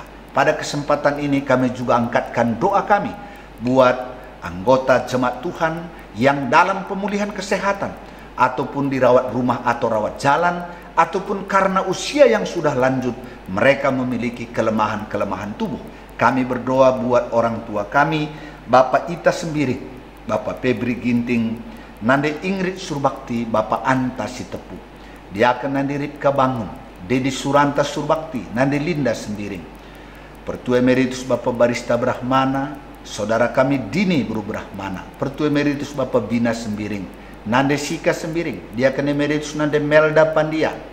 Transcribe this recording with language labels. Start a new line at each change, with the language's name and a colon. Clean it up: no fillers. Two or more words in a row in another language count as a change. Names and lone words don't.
Indonesian: Pada kesempatan ini kami juga angkatkan doa kami buat anggota jemaat Tuhan yang dalam pemulihan kesehatan, ataupun dirawat rumah atau rawat jalan, ataupun karena usia yang sudah lanjut mereka memiliki kelemahan-kelemahan tubuh. Kami berdoa buat orang tua kami, Bapak Ita Sembiring, Bapak Febri Ginting, Nande Ingrid Surbakti, Bapak Anta Sitepu, Diaken Nandi Ripka Bangun, Dedi Suranta Surbakti, Nande Linda Sembiring, Pertua Emeritus Bapak Barista Brahmana, saudara kami Dini Bro Brahmana, Pertua Emeritus Bapak Bina Sembiring, Nande Sika Sembiring, Diaken Emeritus Nande Melda Pandia,